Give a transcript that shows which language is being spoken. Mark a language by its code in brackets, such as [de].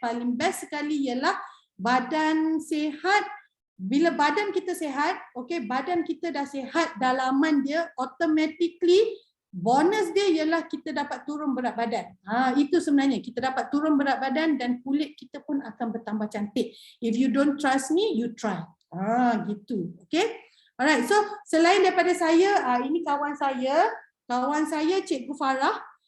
[ms] Paling best sekali ialah badan sihat. Bila badan kita sihat, okay, badan kita dah sihat, dalaman dia automatically bonus dia ialah kita dapat turun berat badan. Itu sebenarnya, kita dapat turun berat badan dan kulit kita pun akan bertambah cantik. [en] If you don't trust me, you try. [ms] Gitu. Okay. [en] Alright, so [ms] selain daripada saya, ini kawan saya Cikgu Farah.